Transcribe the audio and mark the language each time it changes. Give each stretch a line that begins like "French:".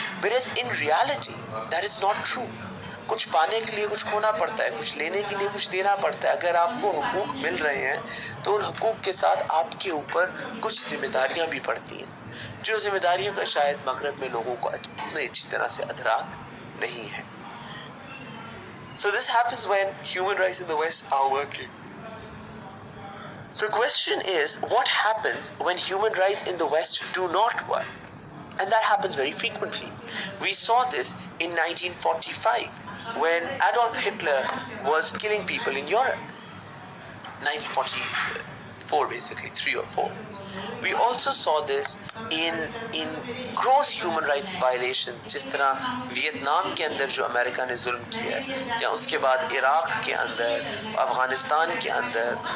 English: Whereas in reality, that is not true.
Urdu: کچھ پانے کے لیے کچھ کھونا پڑتا ہے, کچھ لینے کے لیے کچھ دینا پڑتا ہے. اگر آپ کو حقوق مل رہے ہیں تو ان حقوق کے ساتھ آپ کے اوپر کچھ ذمہ داریاں بھی پڑتی ہیں, جو ذمہ داریوں کا شاید مغرب میں لوگوں کو اتنی اچھی طرح سے ادراک نہیں ہے.
English: So this happens when human rights in the West are working. So the question is, what happens when human rights in the West do not work? And that happens very frequently. We saw this in 1945 when Adolf Hitler was killing people in Europe. 1944 basically, 3 or 4. We also saw this in gross human rights violations,
Urdu: جس طرح Vietnam کے اندر جو امریکہ نے ظلم کیا ہے, یا اس کے بعد عراق کے اندر, افغانستان کے اندر.